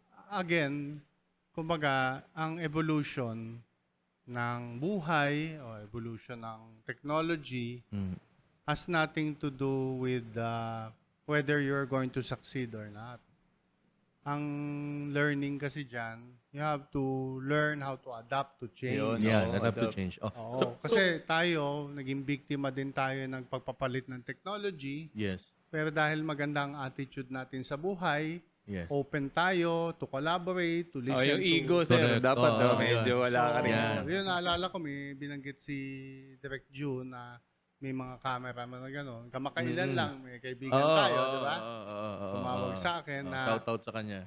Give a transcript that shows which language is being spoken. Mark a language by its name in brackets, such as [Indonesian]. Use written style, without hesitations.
[English] Again, [Filipino] kumbaga, ang [English] evolution [Filipino] ng buhay o [English] evolution ng technology has nothing to do with whether you're going to succeed or not. [Filipino] Ang [English] learning [Filipino] kasi dyan, [English] you have to learn how to adapt to change. [Filipino] Yun. [English] Yeah, [Filipino] Oo, [English] that have to adapt. change. Oh. [Filipino] Oo, kasi tayo, naging biktima din tayo ng pagpapalit ng technology. [English] Yes. [Filipino] Pero dahil maganda ang attitude natin sa buhay, [English] Yes. open [Filipino] tayo [English] to collaborate, to listen [Filipino] Oh, yung [English] to... ego sir, Correct. [Filipino] dapat Oo, medyo wala ka rin. Yan. Yun, naalala ko, may binanggit si Direct June na may mga cameraman na gano'n. Kamakailan lang, may kaibigan tayo, di ba? Tumawag sa akin na Shout out sa kanya.